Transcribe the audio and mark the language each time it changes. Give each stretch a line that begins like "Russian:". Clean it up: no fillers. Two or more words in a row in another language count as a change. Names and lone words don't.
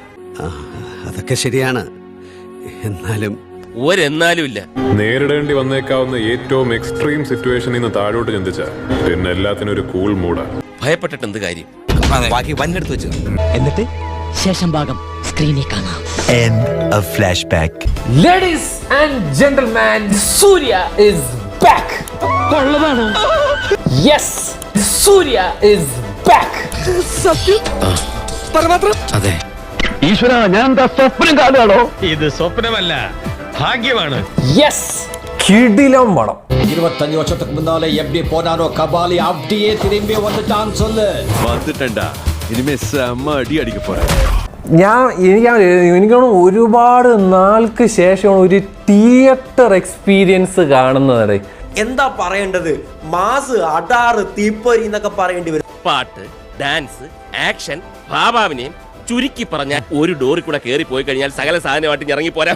Malayalam: അതൊക്കെ ശരിയാണ്. എന്നാലും ഒരെന്നാലും ഇല്ല. നേരിടേണ്ടി വന്നേക്കാവുന്ന ഏറ്റവും
English: extreme situationിൽ
Malayalam: നിന്ന് താഴോട്ട് ചിന്തിച്ച പിന്നെ എല്ലാത്തിനും ഒരു
English: cool moodആണ്.
Malayalam: ഭയപ്പെട്ടിട്ട് എന്ത് കാര്യം? ബാക്കി വന്നെടുത്ത് വെച്ചു. എന്നിട്ട് ശേഷം ഭാഗം സ്ക്രീനിൽ കാണാം.
English: end of flashback. Ladies and gentlemen, Surya is back. Yes, Surya is back.
Malayalam: അതെ, ഈശ്വര, ഞാൻ എന്താ സ്വപ്നം കാണുകയാണോ? ഇത് സ്വപ്നമല്ല, ഭാഗ്യമാണ്.
English: Yes,
Malayalam: കിടിലം പടം.
Tamil: 25 வருஷத்துக்கு முன்னாலே எப்படி போனாரோ கபாலி அப்படியே திரும்பி வந்துட்டான்னு சொல்லு. വന്നിട്ടണ്ട, இனிமே செம்ம அடி அടிக்க போரா.
Malayalam: എനിക്കാണ് ഒരുപാട് നാൾക്ക് ശേഷമാണ് ഒരു
English: theater experience
Malayalam: കാണുന്നത്. എന്താ പറയേണ്ടത്? മാസ്, അടാറ്, തീപ്പൊരി എന്നൊക്കെ പറയേണ്ടി വരും. പാട്ട്, ഡാൻസ്, ആക്ഷൻ, ഭാവാഭിനയം, ചുരുക്കി പറഞ്ഞാൽ ഒരു ഡോറിൽ കൂടെ കയറി പോയി കഴിഞ്ഞാൽ സകല സാധനമായിട്ട് ഇറങ്ങി പോരാ.